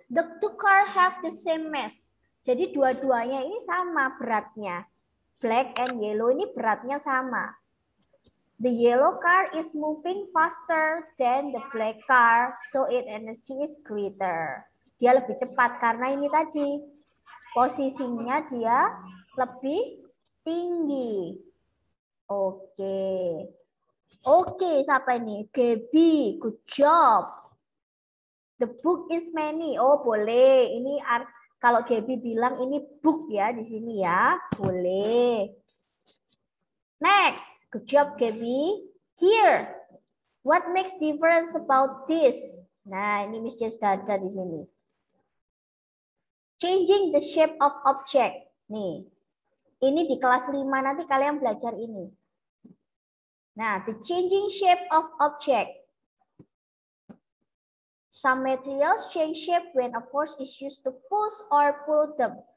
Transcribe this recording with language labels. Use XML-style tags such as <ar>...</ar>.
<en>The two car have the same mass.</en> <id>Jadi dua-duanya ini sama beratnya.</id> <en>Black and yellow</en> <id>ini beratnya sama.</id> <en>The yellow car is moving faster than the black car, so its energy is greater.</en> <id>Dia lebih cepat karena ini tadi posisinya dia lebih tinggi. Oke. Oke, siapa ini? Gaby,</id> <en>good job. The book is many.</en> <id>Oh, boleh. Ini kalau Gaby bilang ini book ya di sini ya. Boleh. Next.</id> <en>Good job, Gaby. Here. What makes difference about this?</en> <id>Nah, ini Miss Jess ada di sini.</id> <en>Changing the shape of object.</en> <id>Nih. Ini di kelas 5 nanti kalian belajar ini.</id> <en>Nah, the changing shape of object. Some materials change shape when a force is used to push or pull them.</en>